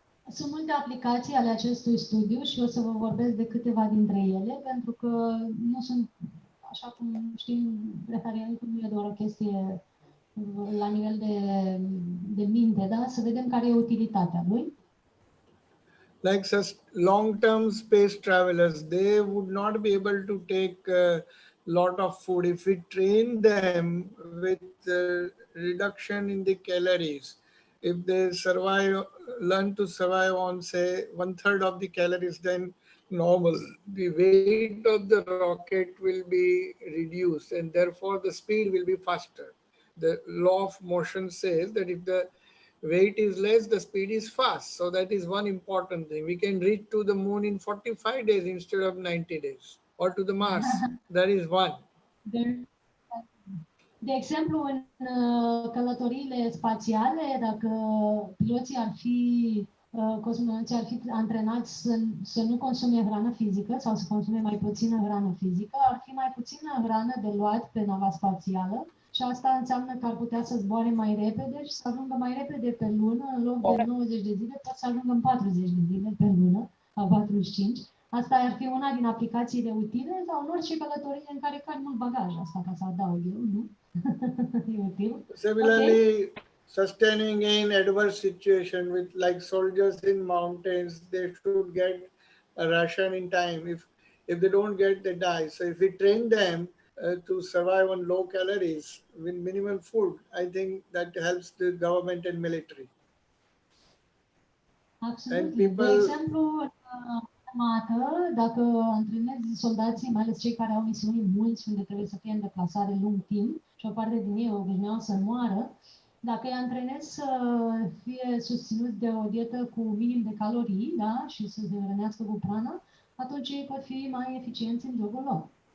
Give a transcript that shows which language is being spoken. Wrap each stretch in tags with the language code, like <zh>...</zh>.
<ro>Sunt multe aplicații ale acestui studiu și o să vă vorbesc de câteva dintre ele, pentru că nu sunt, așa cum știm, breatharianismul nu e doar o chestie la nivel de minte, da? Să vedem care e utilitatea lui.</ro> <en>Like such long-term space travelers, they would not be able to take a lot of food if we train them with reduction in the calories. If they survive, learn to survive on say 1/3 of the calories than normal, the weight of the rocket will be reduced and therefore the speed will be faster. The law of motion says that if the weight is less, the speed is fast. So that is one important thing. We can reach to the moon in 45 days instead of 90 days, or to the Mars. That is one.</en> <ro>De exemplu, în călătoriile spațiale, dacă piloții ar fi, cosmonauții ar fi antrenați să nu consume hrană fizică sau să consume mai puțină hrană fizică, ar fi mai puțină hrană de luat pe nava spațială și asta înseamnă că ar putea să zboare mai repede și să ajungă mai repede pe lună, în loc de 90 de zile, pot să ajungă în 40 de zile pe lună, sau 45. Asta ar fi una din aplicațiile utile sau în orice călătorie în care cari mult bagaj, asta ca să adaug eu, nu? E util.</ro> <en>Similarly, sustaining in adverse situation with like soldiers in mountains, they should get a ration in time. If they don't get, they die. So if we train them to survive on low calories with minimal food, I think that helps the government and military.</en> <ro>Absolut.</ro> <en>And people,</en> <ro>de exemplu, armată, dacă antrenezi soldații, mai ales cei care au misiuni mulți, unde trebuie să fie în deplasare lung timp și o parte din ei obișnuiau să moară, dacă îi antrenezi să fie susținuți de o dietă cu minim de calorii, da, și să se hrănească cu prana, atunci ei pot fi mai eficienți în jobul lor.</ro>